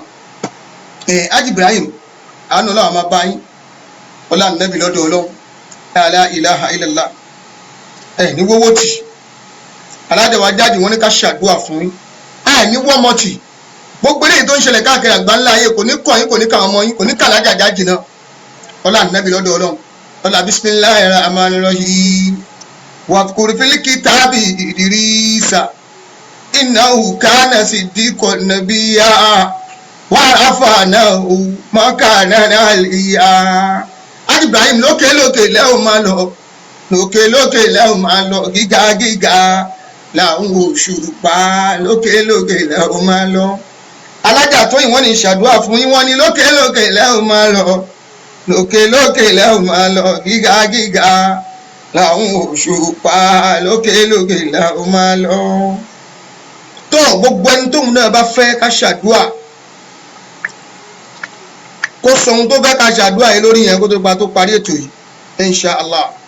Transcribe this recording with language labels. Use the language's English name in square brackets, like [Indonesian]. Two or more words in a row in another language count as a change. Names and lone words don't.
[Yoruba] Haji Ibrahim àánú náà máa bá yín ọlá nẹ́bí lọ́dọ̀ ọlọ́run [Arabic] لا إله إلا الله [Yoruba] ní wọ́wọ́ tì aládẹ̀wà jáde wọ́n ní ká ṣàdúrà fún yín ní wọ́mọ̀ tì gbogbo eléyìí tó ń ṣẹlẹ̀ káàkiri àgbáńlá ayé kò ní kọ̀ yín kò ní kà ọmọ yín kò ní kà lájàjá jìnnà ọlá nẹ́bí lọ́dọ̀ ọlọ́run ọlá [Arabic] بسم الله الرحمن الرحيم واذكر في الكتاب إدريس إنه كان صديقا نبيا ورفعناه مكانا عليا. [Yoruba] Haji Ibrahim lókè lẹ́hùn máa lọ lókè lẹ́hùn máa lọ gíga làwọn òṣùpá lókè lẹ́hùn máa lọ. Alájà Tóyìn wọ́n ní ṣàdúrà fún yín wọ́n ní lókè lẹ́hùn máa lọ lókè lẹ́hùn máa lọ gíga làwọn òṣùpá lókè lẹ́hùn máa lọ. tó gbogbo ẹni tóun náà bá fẹ́ ká ṣàdúrà kó sọ ohun tó fẹ́ ká ṣàdúrà yìí lórí yẹn kó tó parí ètò yìí [Arabic] إن شاء الله.